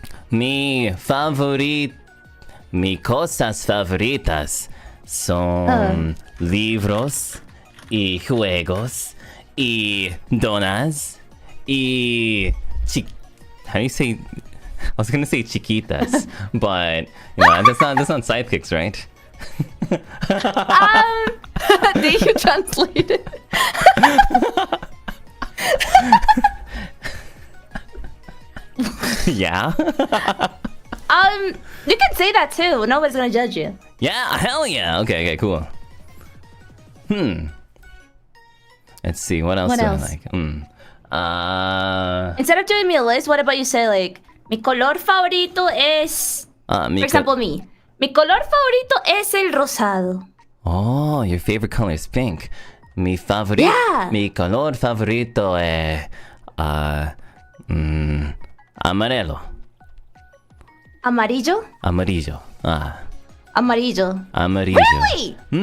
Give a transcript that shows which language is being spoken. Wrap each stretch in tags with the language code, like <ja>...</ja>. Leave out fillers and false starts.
<es>Mi cosas favoritas son libros y juegos y donas y</es> <en>how do you say? I was gonna say chiquitas, but you know, that's not sidekicks, right? Did you translate it? Yeah. You can say that too. Nobody's gonna judge you. Yeah, hell yeah. Okay, cool. Let's see, what else What do else? I like? Instead of doing me a list, what about you say like,</en> <es>mi color favorito es...</es> <en>For example, me.</en> <es>Mi color favorito es el rosado.</es> <en>Oh, your favorite color is pink.</en> <es>Mi color favorito es...</es> <pt>amarelo.</pt> <es>Amarillo? Amarillo. Amarillo. Amarillo.</es> <en>Really?</en>